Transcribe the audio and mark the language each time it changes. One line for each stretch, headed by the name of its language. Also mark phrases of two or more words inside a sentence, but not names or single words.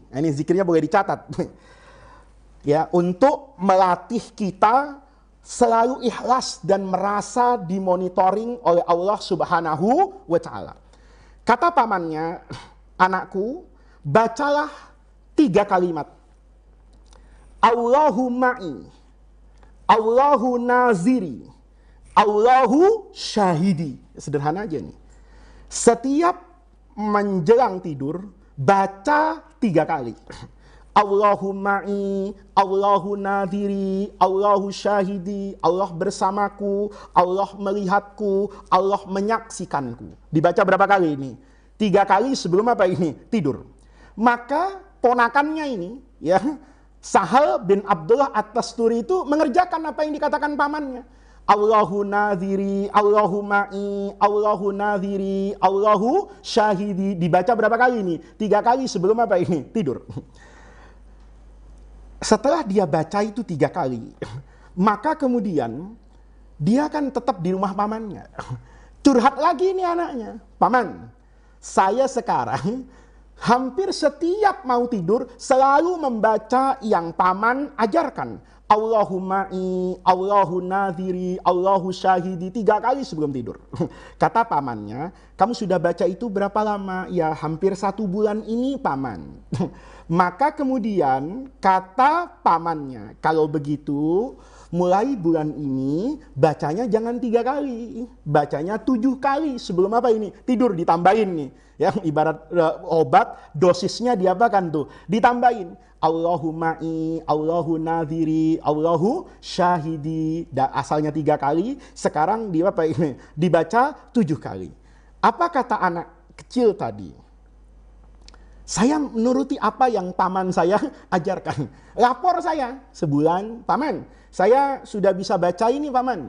Indonesian: Nah, ini zikirnya boleh dicatat. Ya, untuk melatih kita selalu ikhlas dan merasa dimonitoring oleh Allah
Arabic: سبحانه وتعالى.
Indonesian: Kata pamannya, anakku, bacalah 3 kalimat.
Arabic: الله معي، الله ناظري، الله شاهدي.
Indonesian: Sederhana aja nih. Setiap menjelang tidur, baca 3 kali.
Arabic: الله معي، الله ناظري، الله شاهدي,
Indonesian: Allah bersamaku, Allah melihatku, Allah menyaksikanku. Dibaca berapa kali ini? 3 kali sebelum apa ini? Tidur. Maka ponakannya ini, ya, Sahal bin Abdullah At-Tustari itu mengerjakan apa yang dikatakan pamannya.
Arabic: الله ناظري، الله معي، الله ناظري، الله شاهدي.
Indonesian: Dibaca berapa kali ini? 3 kali sebelum apa ini? Tidur. Setelah dia baca itu 3 kali, maka kemudian dia kan tetap di rumah pamannya. Curhat lagi nih anaknya, paman, saya sekarang hampir setiap mau tidur selalu membaca yang paman ajarkan.
Arabic: الله معي، الله ناظري، الله شاهدي,
Indonesian: 3 kali sebelum tidur. Kata pamannya, kamu sudah baca itu berapa lama? Ya hampir 1 bulan ini paman. Maka kemudian kata pamannya, kalau begitu mulai bulan ini bacanya jangan 3 kali, bacanya 7 kali sebelum apa ini? Tidur, ditambahin nih. Ya, ibarat obat dosisnya diapakan tuh? Ditambahin.
Arabic: الله معي، الله ناظري، الله شاهدي.
Indonesian: Asalnya 3 kali, sekarang dibaca 7 kali. Apa kata anak kecil tadi? Saya menuruti apa yang paman saya ajarkan. Lapor saya sebulan, paman, saya sudah bisa baca ini paman.